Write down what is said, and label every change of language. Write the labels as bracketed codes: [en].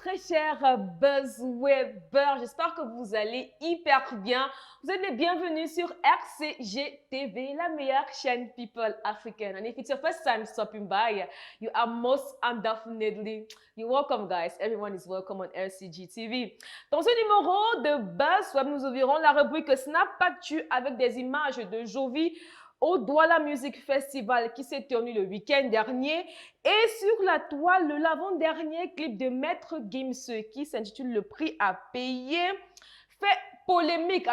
[fr] chers Buzzwebbers, j'espère que vous allez hyper bien. Vous êtes les bienvenus sur RCG TV, la meilleure chaîne people africaine. [en] And if it's your first time stopping by, you are most undefinitely you're welcome, guys. Everyone is welcome on RCG TV. [fr] Dans ce numéro de Buzzweb, nous ouvrirons la rubrique Snap Actu avec des images de Jovi au Douala Music Festival qui s'est tenu le week-end dernier et sur la toile l'avant-dernier clip de Maître Gims qui s'intitule Le prix à payer fait polémique.